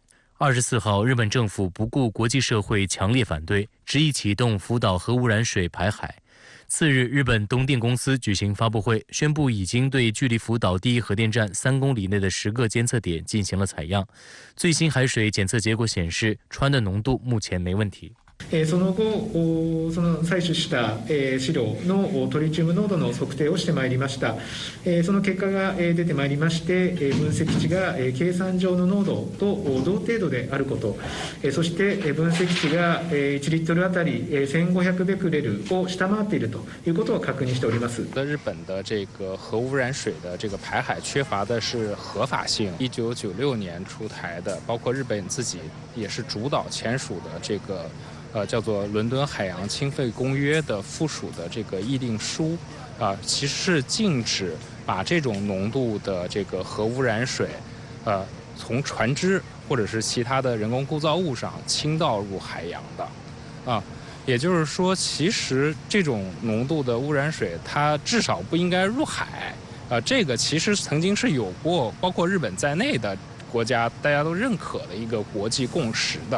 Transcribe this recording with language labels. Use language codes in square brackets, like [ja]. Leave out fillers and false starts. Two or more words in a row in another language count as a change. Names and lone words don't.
[zh] 24 号，日本政府不顾国际社会强烈反对，执意启动福岛核污染水排海。次日，日本东电公司举行发布会，宣布已经对距离福岛第一核电站3公里内的10个监测点进行了采样。最新海水检测结果显示，氚的浓度目前没问题。 [ja] その後、その採取した資料のトリチウム濃度の測定をしてまいりました。その結果が出てまいりまして、分析値が計算上の濃度と同程度であること、そして分析値が1リットルあたり1500ベクレルを下回っているということを確認しております。 [zh] 日本的这个核污染水的这个排海缺乏的是合法性。1996年出台的，包括日本自己也是主导签署的这个。叫做《伦敦海洋清废公约》的附属的这个议定书，其实是禁止把这种浓度的这个核污染水，从船只或者是其他的人工构造物上倾倒入海洋的，也就是说，其实这种浓度的污染水，它至少不应该入海，这个其实曾经是有过，包括日本在内的国家大家都认可的一个国际共识的。